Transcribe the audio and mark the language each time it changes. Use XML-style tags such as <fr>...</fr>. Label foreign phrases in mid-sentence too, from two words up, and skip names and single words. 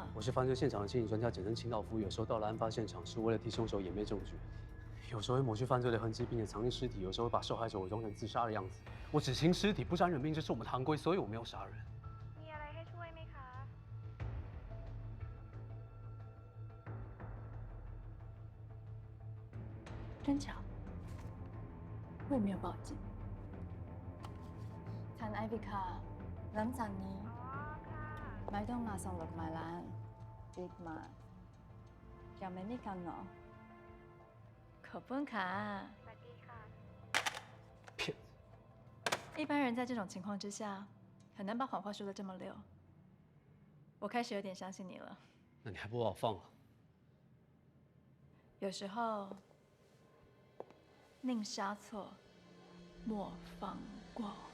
<zh>我是犯罪现场的心理专家，简称清道夫。有时候到了案发现场，是为了替凶手掩灭证据；有时候会抹去犯罪的痕迹，并且藏匿尸体；有时候会把受害者伪装成自杀的样子。我只清尸体，不沾人命，这是我们堂规，所以我没有杀人。真巧，我也没有报警。</zh> <th>ท่านไอวิคาหลังจากนี้ไม่ต้องมาส่งดอกไม้ร้านอีกมายังไม่มีกันเนาะขอบคุณค่ะสวัสดีค่ะ</th> <zh>骗一般人在这种情况之下，很难把谎话说得这么溜。我开始有点相信你了。那你还不把我放了？有时候。宁杀错，莫放过。</zh>